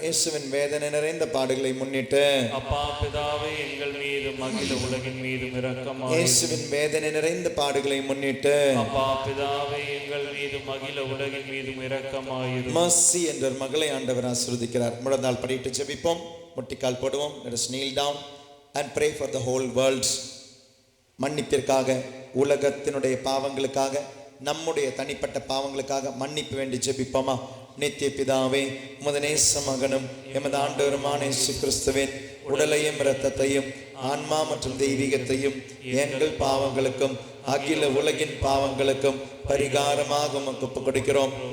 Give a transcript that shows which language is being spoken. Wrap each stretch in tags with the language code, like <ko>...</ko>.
<ta>இயேசுவின் வேதனை நிறைந்த பாடுகளை முன்னிட்டு அப்பா பிதாவே எங்கள் மீதும் அகில உலகின் மீதும் இரக்கமாயிரும். இயேசுவின் வேதனை நிறைந்த பாடுகளை முன்னிட்டு அப்பா பிதாவே எங்கள் மீதும் அகில உலகின் மீதும் இரக்கமாயிரும். மர்சி என்ற ஒரு மகளை ஆண்டவர் ஆசீர்வதிக்கிறார். முழந்தாள் படிட்டு ஜெபிப்போம், முட்டிக்கால் போடுவோம்.</ta> <en>Let us kneel down and pray for the whole world.</en> <ta>மன்னிப்பிற்காக, உலகத்தினுடைய பாவங்களுக்காக, நம்முடைய தனிப்பட்ட பாவங்களுக்காக மன்னிப்பு வேண்டி ஜெபிப்போமா? நித்திய பிதாவே, உமது நேச மகனும் எமது ஆண்டவருமான இயேசு கிறிஸ்துவின் உடலையும் இரத்தத்தையும் ஆன்மா மற்றும் தெய்வீகத்தையும் எங்கள் பாவங்களுக்கும் அகில உலகின் பாவங்களுக்கும் பரிகாரமாக உமக்கு ஒப்புக் கொடுக்கிறோம்.</ta>